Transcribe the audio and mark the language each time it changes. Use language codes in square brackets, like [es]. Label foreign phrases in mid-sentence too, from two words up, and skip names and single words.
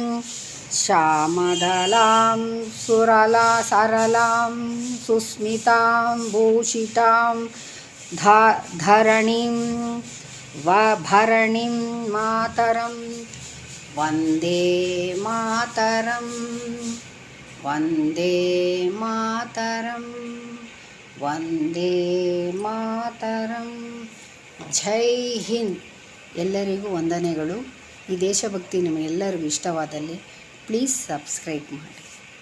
[sa] श्यामदलां सरलां सुस्मितां भूषितां धरणीं भरणीं मातरं वन्दे मातरं वन्दे मातरं ವಂದೇ ಮಾತರಂ. [hi] जय हिंद. [kn] ಎಲ್ಲರಿಗೂ ವಂದನೆಗಳು. ಈ ದೇಶಭಕ್ತಿ ನಿಮಗೆಲ್ಲರಿಗೂ ಇಷ್ಟವಾದಲ್ಲಿ [en] please subscribe [kn] ಮಾಡಿ.